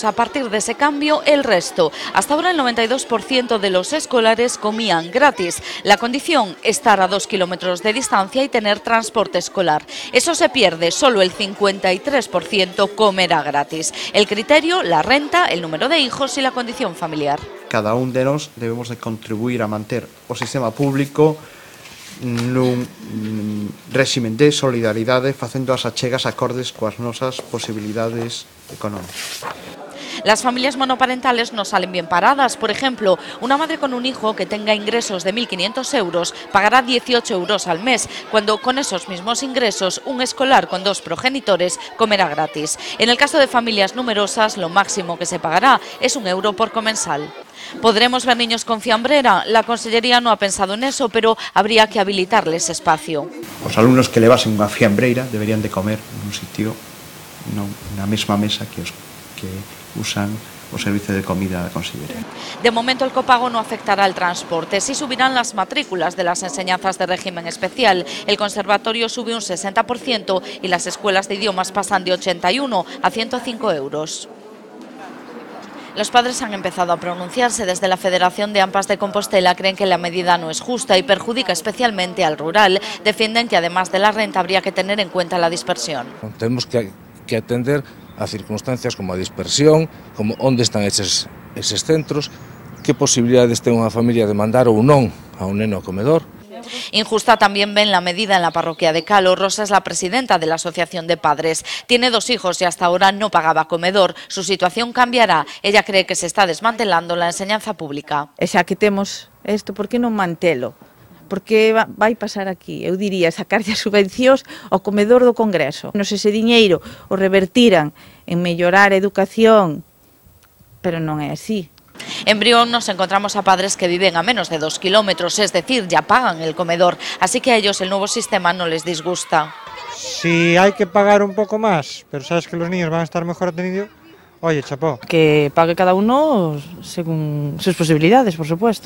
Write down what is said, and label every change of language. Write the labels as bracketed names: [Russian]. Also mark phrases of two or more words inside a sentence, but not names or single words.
[Spanish] A partir de ese cambio, el resto. Hasta ahora el 92% de los escolares comían gratis. La condición, estar a 2 kilómetros de distancia y tener transporte escolar. Eso se pierde, solo el 53% comerá gratis. El criterio, la renta, el número de hijos y la condición familiar. [Galician] Cada un de nós debemos de contribuir a manter o sistema público nun réximen de solidaridade, facendo as achegas acordes coas nosas posibilidades económicas. [Spanish] Las familias monoparentales no salen bien paradas. Por ejemplo, una madre con un hijo que tenga ingresos de 1.500 euros pagará 18 euros al mes, cuando con esos mismos ingresos un escolar con 2 progenitores comerá gratis. En el caso de familias numerosas, lo máximo que se pagará es 1 euro por comensal. ¿Podremos ver niños con fiambrera? La Consellería no ha pensado en eso, pero habría que habilitarles espacio. [Galician] Os alumnos que levasen unha fiambreira deberían de comer nun sitio, na mesma mesa que os que usan o servicio de comida da Consellería. [Spanish] De momento el copago no afectará al transporte, sí subirán las matrículas de las enseñanzas de régimen especial. El conservatorio sube un 60% y las escuelas de idiomas pasan de 81 a 105 euros. Los padres han empezado a pronunciarse. Desde la Federación de AMPAs de Compostela creen que la medida no es justa y perjudica especialmente al rural. Defienden que además de la renta habría que tener en cuenta la dispersión. Tenemos que atender a circunstancias [Galician] como a dispersión, como onde están eses centros, que posibilidades ten unha familia de mandar ou non a un neno ao comedor. [Spanish] Injusta también ven la medida en la parroquia de Calo. Rosa es la presidenta de la Asociación de Padres. Tiene 2 hijos y hasta ahora no pagaba comedor. Su situación cambiará. Ella cree que se está desmantelando la enseñanza pública. [Galician] E xa que temos isto, por que non mantelo? Porque vai pasar aquí, eu diría, sacarlle as subvencións ao comedor do Congreso. Non sei se diñeiro o revertiran en mellorar a educación, pero non é así. [Spanish] En Brión nos encontramos a padres que viven a menos de 2 kilómetros, es decir, ya pagan el comedor, así que a ellos el nuevo sistema no les disgusta. Si hay que pagar un poco más, pero sabes que los niños van a estar mejor atendidos, Oye, chapó. Que pague cada uno según sus posibilidades, por supuesto.